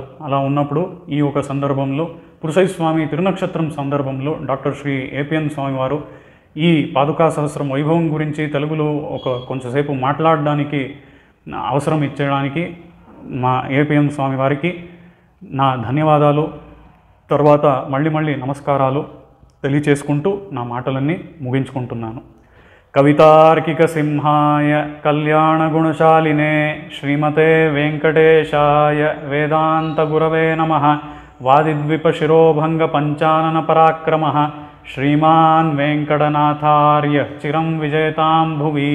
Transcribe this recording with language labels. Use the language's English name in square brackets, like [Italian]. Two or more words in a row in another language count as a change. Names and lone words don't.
[Telugu] అలా ఉన్నప్పుడు ఈ ఒక సందర్భంలో పురుషైస్వామి తిరునక్షత్రం సందర్భంలో డాక్టర్ శ్రీ ఏపీఎన్ స్వామి వారు ఈ పాదుకా సహస్రం వైభవం గురించి తెలుగులో కొంచెంసేపు మాట్లాడడానికి అవసరం ఇచ్చడానికి మా ఏపీఎన్ స్వామి వారికి నా ధన్యవాదాలు, తర్వాత మళ్ళీ నమస్కారాలు తెలియచేసుకుంటూ నా మాటలన్నీ ముగించుకుంటున్నాను. [Sanskrit] कवितार्किकसिंहाय कल्याणगुणशालिने श्रीमते वेंकटेशाय वेदान्तगुरवे नमः। वादिद्विपशिरोभङ्गपञ्चाननपराक्रमः श्रीमान् वेंकटनाथार्य चिरं विजयतां भुवि।